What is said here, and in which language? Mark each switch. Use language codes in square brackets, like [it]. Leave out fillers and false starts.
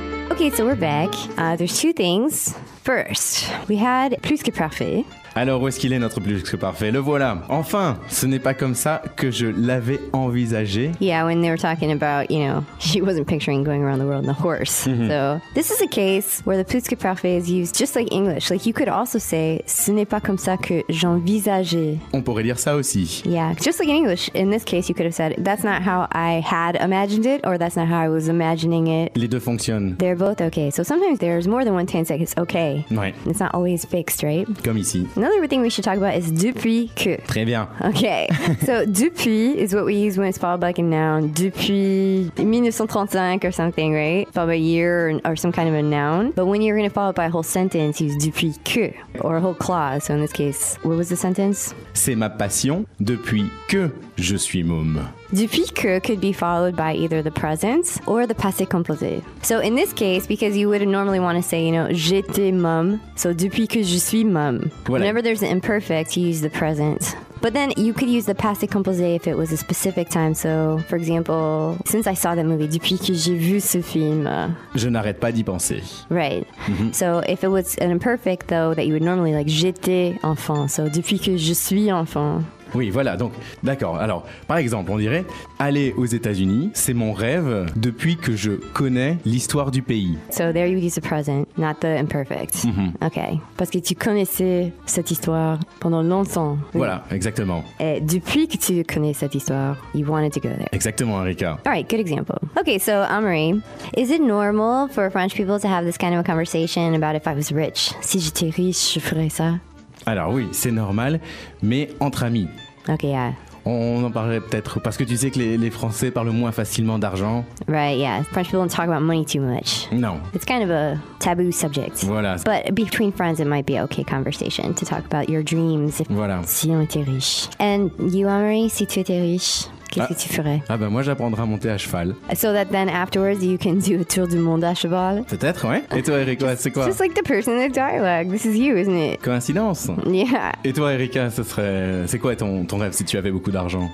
[en] Ok, so we're back. There's two things. First, we had plus que parfait. [fr] Alors, où est-ce qu'il est, notre plus que parfait? Le voilà. Enfin, ce n'est pas comme ça que je l'avais envisagé. [en] Yeah, when they were talking about, you know, she wasn't picturing going around the world on a horse. So, this is a case where the plus que parfait is used just like English. Like, you could also say, [fr] ce n'est pas comme ça que j'envisageais. On pourrait dire ça aussi. [en] Yeah, just like in English. In this case, you could have said, that's not how I had imagined it, or that's not how I was imagining it. [fr] Les deux fonctionnent. [en] They're both okay. So, sometimes there's more than one tense that it's okay. [fr] Ouais. [en] It's not always fixed, right? [fr] Comme ici. [en] Another thing we should talk about is depuis que. [fr] Très bien. [en] Okay, so depuis is what we use when it's followed by like a noun. Depuis 1935 or something, right? Followed by a year or some kind of a noun. But when you're going to follow it by a whole sentence, use depuis que or a whole clause. So in this case, what was the sentence? [fr] C'est ma passion depuis que je suis môme. [en] Depuis que could be followed by either the present or the passé composé. So in this case, because you would normally want to say, you know, [fr] j'étais môme. So depuis que je suis môme. Voilà. [en] Whenever there's an imperfect, you use the present. But then you could use the passé composé if it was a specific time. So, for example, since I saw that movie, [fr] depuis que j'ai vu ce film. Je n'arrête pas d'y penser. [en] Right. Mm-hmm. So, if it was an imperfect, though, that you would normally, like, [fr] j'étais enfant. [en] So, [fr] depuis que je suis enfant. Oui, voilà, donc, d'accord. Alors, par exemple, on dirait, aller aux États-Unis, c'est mon rêve depuis que je connais l'histoire du pays. [en] So there you use the present, not the imperfect. Mm-hmm. Okay. [fr] Parce que tu connaissais cette histoire pendant longtemps. Oui. Voilà, exactement. Et depuis que tu connais cette histoire, [en] you wanted to go there. [fr] Exactement, Erika. [en] All right, good example. Okay, so, Amory, is it normal for French people to have this kind of a conversation about if I was rich? [fr] Si j'étais riche, je ferais ça? Alors oui, c'est normal, mais entre amis. [en] Ok, yeah. [fr] On en parlerait peut-être, parce que tu sais que les Français parlent moins facilement d'argent. [en] Right, yeah. French people don't talk about money too much. [fr] Non. [en] It's kind of a taboo subject. [fr] Voilà. [en] But between friends, it might be okay conversation to talk about your dreams if [fr] voilà. Si on était riche. [en] And you, Amory, [fr] si tu étais riche, qu'est-ce que tu ferais? Ah ben moi, j'apprendrai à monter à cheval. [en] So that then afterwards, you can do a [fr] tour du monde à cheval? Peut-être, ouais. Et toi, Erika, c'est quoi? [en] Just like the person in the dialogue. This is you, isn't it? [fr] Coïncidence. [en] Yeah. [fr] Et toi, Erika, ce serait... c'est quoi ton rêve si tu avais beaucoup d'argent?